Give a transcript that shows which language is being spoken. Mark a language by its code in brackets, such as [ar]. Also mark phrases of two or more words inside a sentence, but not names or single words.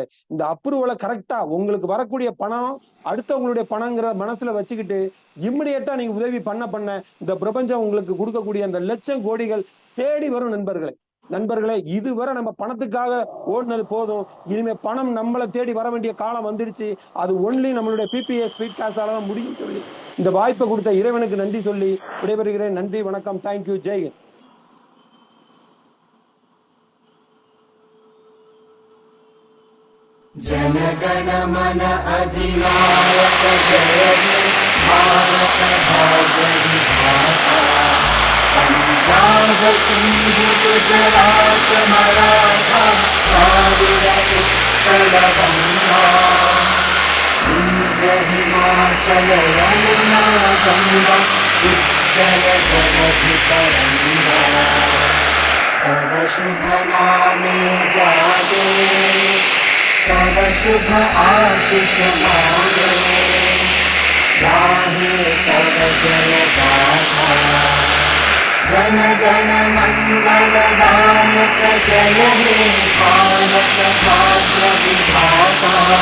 [ta] இந்த அப்ரூவலை கரெக்டா உங்களுக்கு வரக்கூடிய பணம் அடுத்தவங்களுடைய பணங்கிற மனசுல வச்சுக்கிட்டு இம்மிடியட்டா நீங்க உதவி பண்ண இந்த பிரபஞ்சம் உங்களுக்கு கொடுக்கக்கூடிய அந்த லட்சம் கோடிகள் தேடி வரும் நண்பர்களே. நண்பர்களே, இதுவரை நம்ம பணத்துக்காக ஓடினது போதும். இனிமே பணம் நம்மளை தேடி வர வேண்டிய காலம் வந்துடுச்சு. அது ஒன்லி நம்மளுடைய பிபிஎஸ் ஸ்பீட் காசால தான் முடியும் சொல்லி இந்த வாய்ப்பை கொடுத்த இறைவனுக்கு நன்றி சொல்லி விடைபெறுகிறேன். நன்றி, வணக்கம், தேங்க்யூ, ஜெய். [bn] জনগণ মন অধিনায়ক জয় হে ভারত ভাগ্য বিধাতা। পঞ্জাব সিন্ধু গুজরাট মরাঠা দ্রাবিড় উৎকল গঙ্গা, বিন্ধ্য হিমাচল যমুনা গঙ্গা উজ্জল জগতি তরঙ্গা। তব শুভ নামে জাগে, তব শুভ আশিস মাগে, গাহে তব জয় গাথা। জন গণ মঙ্গল দায়ক জয় হে ভারত ভাগ্য বিধাতা।